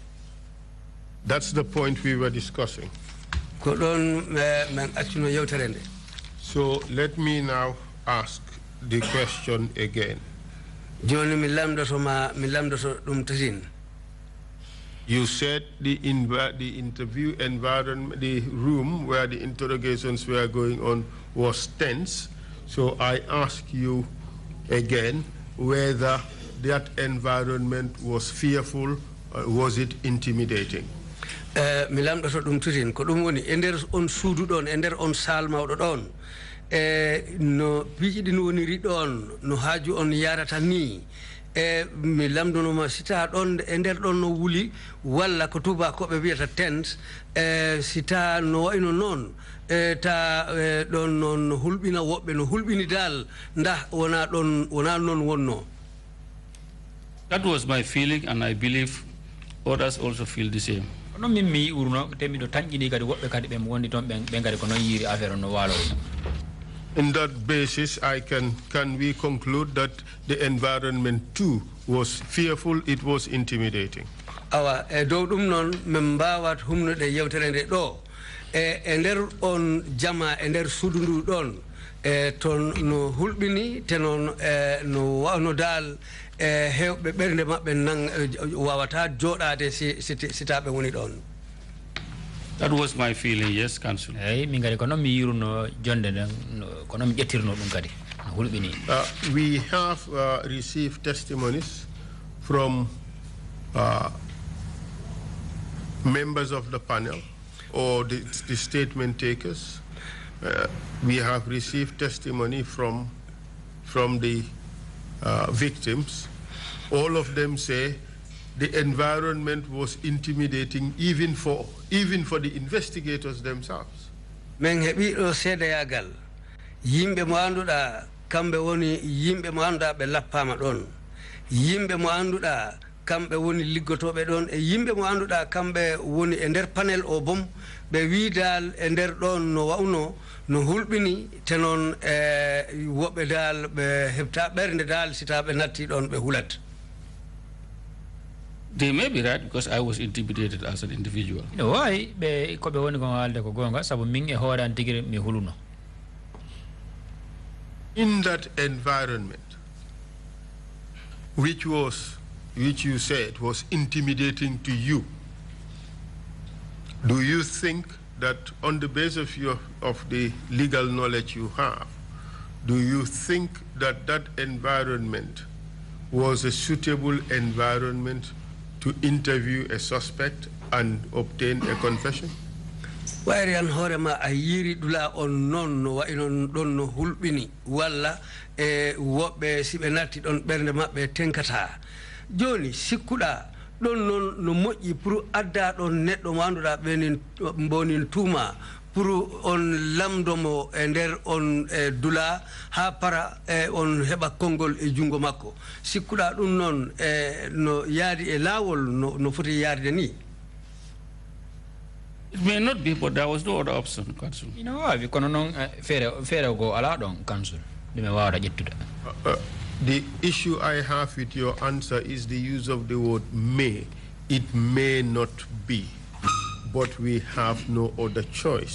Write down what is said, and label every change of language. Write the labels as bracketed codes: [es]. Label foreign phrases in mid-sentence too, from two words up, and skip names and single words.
[en] That's the point we were discussing. [ff] Ko don men acci no yewterende. [en] So let me now ask the question again. [ff] Joni mi lamdoto dum tatin. [en] You said the interview environment, the room where the interrogations were going on was tense. So I ask you again whether that environment was fearful or was it intimidating? [ff] Mi lamdoto dum tatin ko dum woni e der on suudu don e der on sal mawdo don. No piiji din woniri don no haaju on yarata ni mi lamdono ma sita don e der don no wuli walla ko tuba ko be wiata tent sita no wayno non ta don non hulbina wobbe no hulbini dal nda wona non wonno. [en] That was my feeling and I believe others also feel the same. [ff] No min mi urno te mi do tanjini kadi wobbe kadi be wondi ton be ngari ko non yiri affaire no walo. [en] In that basis, can we conclude that the environment too was fearful, it was intimidating? [ff] Awa do dum non membawat humno de yewterende do ender on jama ender sudundu don ton no hulbini tenon no wawno dal hewbe bernde mabbe nan wawata jodade sitabe woni don. [en] That was my feeling, yes, Council. [ff] Mi ngari kono mi yiruno jonde kono mi jettirno dum kadi hulbini. [en] We have received testimonies from members of the panel or the statement takers. We have received testimony from the victims. All of them say the environment was intimidating even for the investigators themselves. [ff] Men hebi do seda yagal yimbe mo anduda kambe woni yimbe mo anda be lappama don yimbe mo anduda kamɓe woni liggotoɓe ɗon e yimɓe mo annduɗa kamɓe woni e nder panel o bom ɓe wiidal e nder ɗon no wawno no hulɓini te noon woɓɓe dal ɓe heɓta ɓernde dal sitaɓe natti ɗon ɓe hulat. [en] They may be right because I was intimidated as an individual. [ff] Why be ko be woni ko haalde ko gonga sabu min e hoore an tigi mi huluno. [en] In that environment, which you said was intimidating to you, do you think that on the basis of the legal knowledge you have, do you think that that environment was a suitable environment to interview a suspect and obtain a confession? [ff] wayri an hoorema a yiri ɗula on noon no wayi noon ɗon no hulɓini walla e woɓɓe si ɓe natti ɗon ɓernde maɓɓe tenkata joni sikkuɗa ɗon noon no moƴƴi pour adda ɗon neɗɗo mo annduɗa ɓenin mbonin tuuma pour on lamdomo e nder on dula ha para on heɓa konngol e jungo makko sikkuɗa ɗum noon no yaadi e laawol no foti yaarde ni. [en] It may not be, but there was no other option, Council. You know, we cannot fair go allowed on Council. The issue I have with your answer is the use of the word may. It may not be, but we have no other choice.